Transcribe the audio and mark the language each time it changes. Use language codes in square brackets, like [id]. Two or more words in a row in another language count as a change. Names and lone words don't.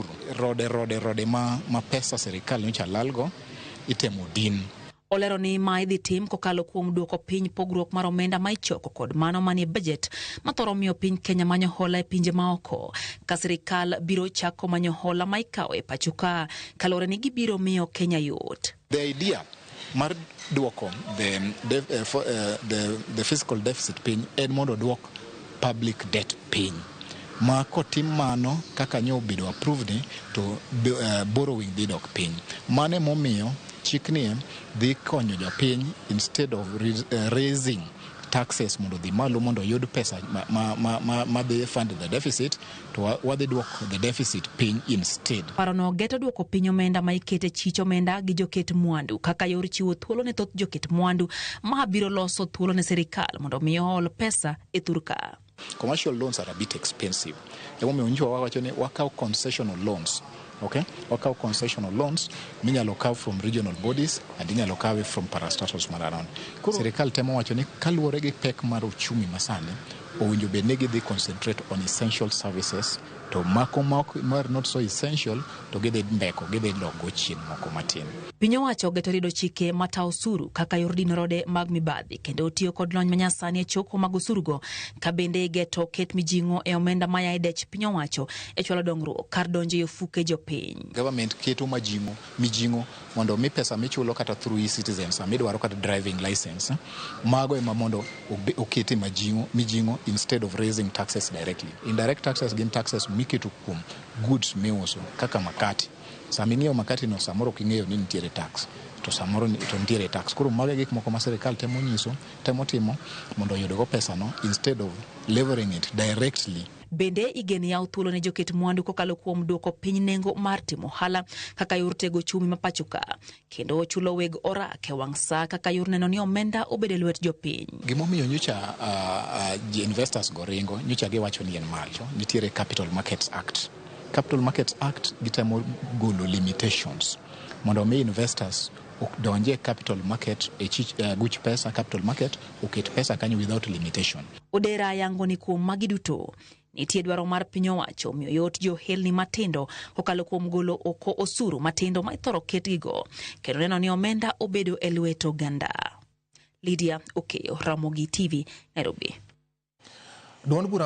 [luo] Rode ma pesa sirkal nyocha lalgo itemo din. Olero ni ma idhi tim kokalo kuom duoko piny pogruok mar omenda ma ichoko kod mano manie budget ma thoro miyo piny Kenya manyo hola e pinje maoko. Ka sirkal biro chako manyo hola ma ikawo e pacho ka kalore ni gibiro miyo Kenya yot. [en] The idea [luo] mar duoko [en] the fiscal deficit [luo] piny en mondo duok [en] public debt [luo] piny. Ma kotim mano kaka nyo bedo approved ni to borrowing dhi dok piny. Mane momiyo chikni dhi konyo jopiny [en] instead of raising taxes [luo] mondo dhi malo mondo yud pesa ma dhi [en] fund the deficit [luo] to wadhi duoko [en] the deficit [luo] piny instead. Paro no geto duoko piny omenda ma ikete chich omenda gi joket mwandu kaka yor chiwo thuolo ne thoth joket mwandu ma biro loso thuolo ne sirkal mondo miyo hol pesa e thurka. [en] Commercial loans are a bit expensive. [luo] Emomiyo njo wawacho ni wakaw [en] concessional loans. [luo] Okay? Wakaw [en] concessional loans [luo] minyalo kaw [en] from regional bodies and [luo] inyalo kaw [en] from parastatals [luo] mararon. Sirkal temo wacho ni kaluwore gi pek mar uchumi masani owinjo bed ni gidhi [en] concentrate on essential services [luo] to mako mar [en] not so essential [luo] to gidhi mbeko gidhi logo chien moko matin. Piny owacho geto rido chike mata osuru kaka yor dino rode mag mibadhi kendo tiyo kod lony manyasani e choko mag osurugo ka bende geto ket mijingo e omenda maya e dech piny owacho e chwalo dongruok kar donje ofuke jopiny. Government keto mijingo mondo mi pesa michulo kata through e-citizens amidwaro kata [en] driving license [luo] mago ema mondo okete mijingo [en] instead of raising taxes directly. Indirect taxes [luo] gin taxes miketo kuom goods miuso kaka makati. Sama ing'iewo makati no samoro king'eyo ni nitiere tax to samoro to nitiere tax. Koro mage gik moko ma sirkal temo timo mondo oyudgo pesa no [en] instead of leveraging it directly. [luo] Bende igeni yaw thuolo ne joket mwandu kokalo kuom duoko piny nengo mar timo hala kaka yor tego chumi ma pacho ka kendo chulo weg orak e wang' saa kaka yor neno ni omenda obed e lwet jopiny. Gimomiyo nyocha investors go ringo nyocha giwacho ni en malo nitiere Capital Markets Act. Capital Markets Act gitemo golo limitations mondo mi investors donje [en] capital market [luo] guch pesa [en] capital market [luo] oket pesa kanyo [en] without limitation. [luo] Odera yango ni kuom magi duto nitie dwaro mar piny owacho miyo yot johelni matindo kokalo kuom golo oko osuru matindo ma ithoro ketgigo kendo neno ni omenda obedo e lwet oganda. Lidia Okeyo, Ramogi TV, Nairobi.